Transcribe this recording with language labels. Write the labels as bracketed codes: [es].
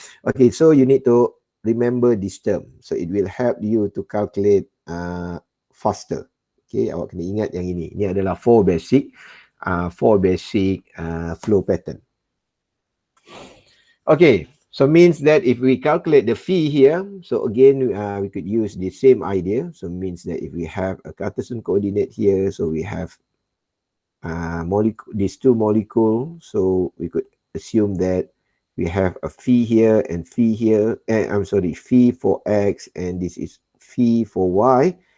[en] Okay, so you need to remember this term. So it will help you to calculate faster. [ms] Okay, awak kena ingat yang ini. Ini adalah [en] four basic flow pattern. Okay, so means that if we calculate the phi here, so again we could use the same idea. So means that if we have a Cartesian coordinate here, so we have these two molecules, so we could assume that we have a phi here and phi here, phi for X and this is phi for Y.